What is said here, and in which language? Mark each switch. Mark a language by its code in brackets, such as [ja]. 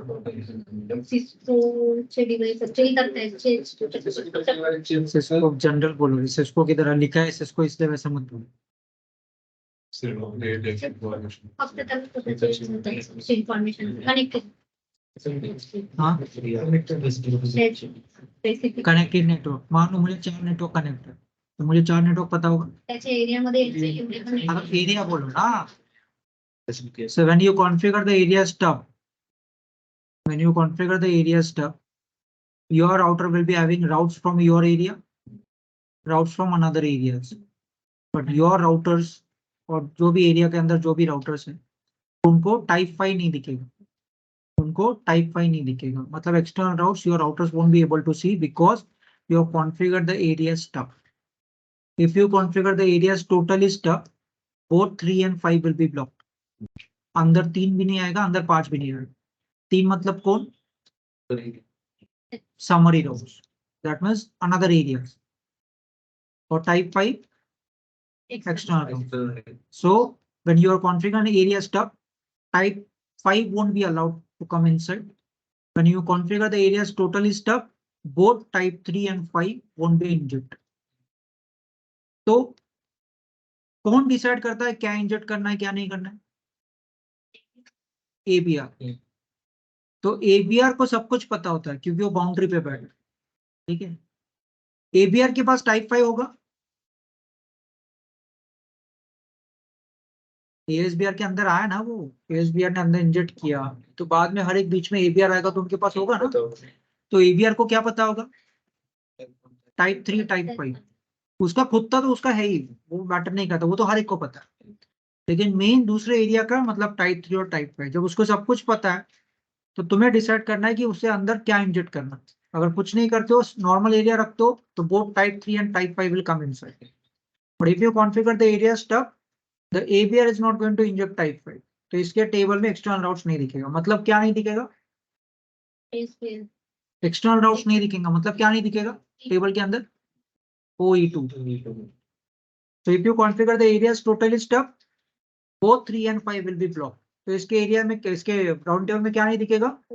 [mr] सिस्कोचे device असेल तर त्याचे [hi] सिस्को जनरल बोलो, सिस्को की तरह लिखा है सिस्को, इसलिए वैसा मत बोलो. सिर्फ अपने एरिया की इंफॉर्मेशन [mr] फक्त त्याला इन्फॉर्मेशन कनेक्टेड. [hi] हाँ, [en] Specific connected network. [hi] मान लो मुझे 4 नेटवर्क कनेक्ट है, तो मुझे 4 नेटवर्क पता होगा. [mr] त्याच्या एरियामध्ये एवढे पण [hi] अगर एरिया बोलो ना. [en] So when you configure the area stub, your router will be having routes from your area, routes from another areas. But your routers [hi] और जो भी एरिया के अंदर जो भी राउटर्स है उनको टाइप 5 नहीं दिखेगा. उनको टाइप 5 नहीं दिखेगा. मतलब [en] External routes your routers won't be able to see because you have configured the area stub. If you configure the areas totally stub, both 3 and 5 will be blocked. [hi] अंदर 3 भी नहीं आएगा, अंदर 5 भी नहीं आएगा. 3 मतलब कौन? [en] Summary routes. That means another areas. Or type 5 external routes. So when you are configuring area stub, type 5 won't be allowed to come inside. When you configure the areas totally stub, both type 3 and 5 won't be injected. [hi] तो कौन decide करता है क्या inject करना है क्या नहीं करना है? एबीआर. तो एबीआर को सब कुछ पता होता है क्योंकि वो बाउंड्री पे बैठा है. ठीक है, एबीआर के पास टाइप 5 होगा. एएसबीआर के अंदर आया ना, वो एएसबीआर ने अंदर इंजेक्ट किया, तो बाद में हर एक बीच में एबीआर आएगा तो उनके पास होगा ना. तो एबीआर को क्या पता होगा? Type 3 type 5. उसका खुद था तो उसका है ही, वो मैटर नहीं करता, वो तो हर एक को पता है. लेकिन मेन दूसरे एरिया का मतलब टाइप 3 और टाइप 5, जब उसको सब कुछ पता है तो तुम्हें डिसाइड करना है कि उससे अंदर क्या इंजेक्ट करना. अगर कुछ नहीं करते हो, नॉर्मल एरिया रखते हो, तो [en] Both type 3 and type 5 will come inside. But if you configure the area stub, the ABR is not going to inject type 5. [hi] तो इसके टेबल में एक्सटर्नल राउट्स नहीं दिखेगा. मतलब क्या नहीं दिखेगा? एक्सटर्नल राउट्स नहीं दिखेगा. मतलब क्या नहीं दिखेगा टेबल के अंदर? [en] OE2. So if you configure the areas totally stub, both 3 and 5 will be blocked. [hi] तो इसके एरिया में, इसके राउंड टेबल में क्या नहीं दिखेगा?